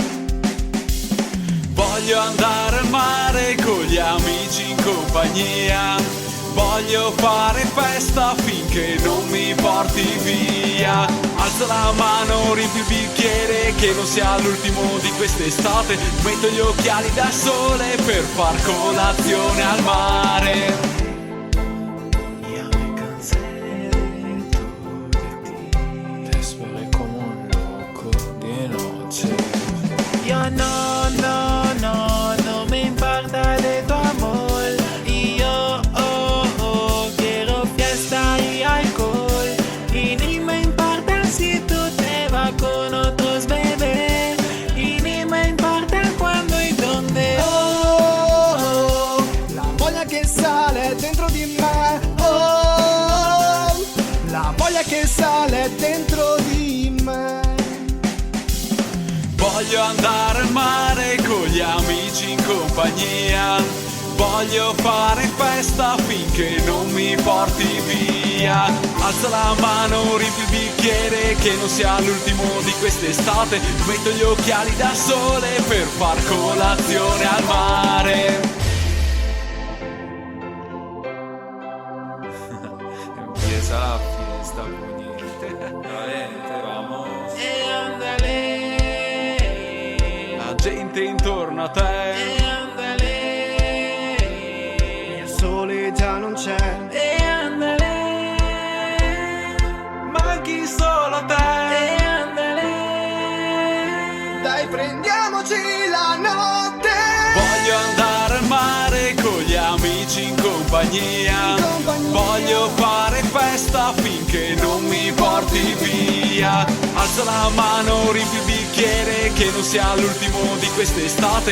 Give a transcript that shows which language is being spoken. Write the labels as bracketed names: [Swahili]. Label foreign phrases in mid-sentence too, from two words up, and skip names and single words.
[Italian] Voglio andare al mare con gli amici in compagnia. Voglio fare festa finché non mi porti via. Alza la mano, riempi il bicchiere, che non sia l'ultimo di quest'estate. Metto gli occhiali da sole per far colazione al mare. [Spanish] Ya me cansé de ti. Te esperé como un loco de noche. Yo no me importa de tu amor. Y yo quiero fiesta y alcohol. Y ni me importa si tú te vas con otros bebés. Y ni me importa cuándo y dónde. [Italian] Oh, la voglia che sale dentro di me, oh, la voglia che sale dentro di me. Voglio andare al mare con gli amici in compagnia. Voglio fare festa finché non mi porti via. Alza la mano, riempi il bicchiere, che non sia l'ultimo di quest'estate. Metto gli occhiali da sole per far colazione al mare. [Spanish] Empieza la fiesta, puñete. Valente, vamos. Ándale. [Italian] La gente intorno a te. [Spanish] Ándale. [Italian] Il sole già non c'è, [Spanish] Ándale. [Italian] Manchi solo a te. [Spanish] Ándale. [Italian] dai prendiamoci la notte. Voglio andare al mare con gli amici in compagnia. Voglio fare festa finché non mi porti via. Alza la mano, riempi il bicchiere, che non sia l'ultimo di quest'estate.